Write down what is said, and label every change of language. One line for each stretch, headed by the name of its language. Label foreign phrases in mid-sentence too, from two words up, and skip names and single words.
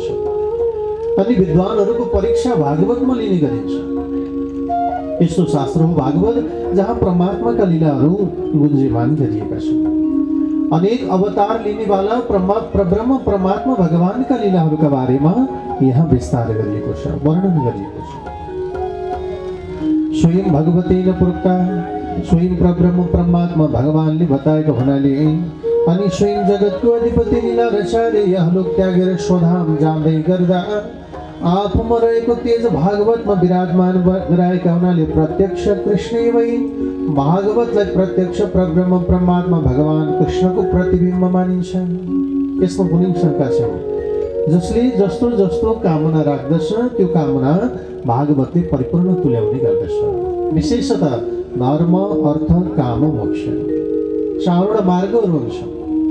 Nepali: अनि विद्वानहरूको परीक्षा भागवतमा लिने गरिन्छ। यस्तो शास्त्र हो भागवत, जहाँ परमात्माका लीलाहरू गुन्जेमान गरिएका छन्। अनेक अवतार लिनेवाला परब्रह्म परमात्मा भगवानका लीलाहरूका बारेमा यहाँ विस्तार गरिएको छ, वर्णन गरिएको छ।
Sanskrit: स्वयं भगवतेन प्रोक्ता,
Nepali: स्वयं परब्रह्म परमात्मा भगवानले बताएको हुनाले अनि स्वयं जगतको अधिपति लीला रचाले यह लोक त्यागेर स्वधाम जाँदै गर्दा आफूमा रहेको तेज भागवतमा विराजमान गराएका हुनाले प्रत्यक्ष कृष्ण वै भागवतलाई प्रत्यक्ष परब्रह्म परमात्मा भगवान कृष्णको प्रतिबिम्ब मानिन्छ। यसमा कुनै शङ्का छैन। जसले जस्तो जस्तो कामना राख्दछ त्यो कामना भागवतले परिपूर्ण तुल्याउने गर्दछ। विशेषतः धर्म, अर्थ, काम, मोक्ष चारवटा मार्गहरू हुन्छन्।